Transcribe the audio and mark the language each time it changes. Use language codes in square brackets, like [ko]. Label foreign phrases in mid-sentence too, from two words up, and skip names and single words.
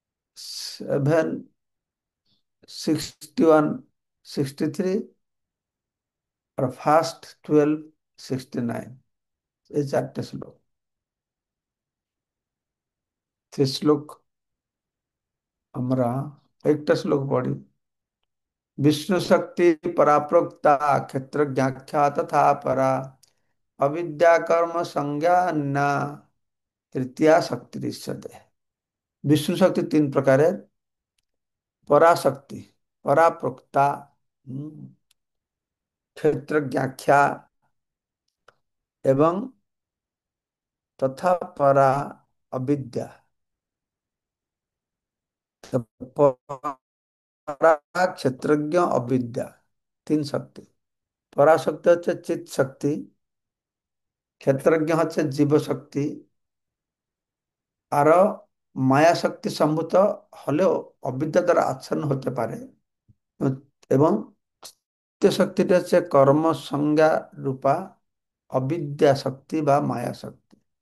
[bn] 6, 7, 61, 63 আর ফার্স্ট 1269, এই চারটে শ্লোক। সে শ্লোক আমরা একটা শ্লোক পড়ি। [sa] विष्णु शक्ति पराप्रोक्ता क्षेत्र ज्ञाख्या तथा परा अविद्या कर्म संज्ञा तृतीया शक्ति दृश्यते। [hi] विष्णु शक्ति तीन प्रकार है। [sa] पराशक्ति, पराप्रोक्ता, क्षेत्र ज्ञाख्या एवं तथा परा अविद्या। [hi] तो परा क्षेत्रज्ञ अविद्या, तीन शक्ति। [bn] पराशक्ति হচ্ছে চিৎ শক্তি, ক্ষেত্রজ্ঞ হচ্ছে জীব শক্তি, আর মায়া শক্তি সম্ভূত হলেও অবিদ্যা দ্বারা আচ্ছন্ন হতে পারে। এবং তৃতীয় শক্তিটা হচ্ছে কর্ম সংজ্ঞা রূপা অবিদ্যা শক্তি বা মায়া শক্তি।